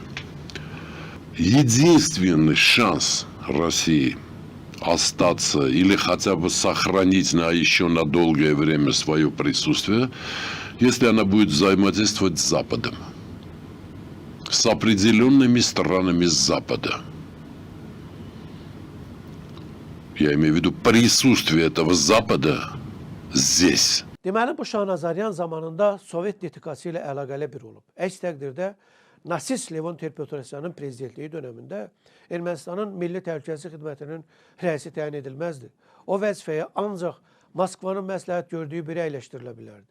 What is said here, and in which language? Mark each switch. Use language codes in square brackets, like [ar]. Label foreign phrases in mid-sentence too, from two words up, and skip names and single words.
[ru] Единственный шанс России остаться или хотя бы сохранить еще на долгое время свое присутствие, если она будет взаимодействовать с Западом, с определенными странами с Запада. Я имею в виду присутствие этого Запада здесь. [az] Deməli, bu Şahnazaryan zamanında Sovet etikası ilə əlaqəli bir olub. Əks təqdirdə nasist Levon Ter-Petrosyanın prezidentliyi dönəmində Ermənistanın Milli Təhlükəsizlik Xidmətinin rəisi təyin edilməzdi. O vəzifəyə ancaq Moskvanın məsləhət gördüyü biri əyləşdirilə bilərdi.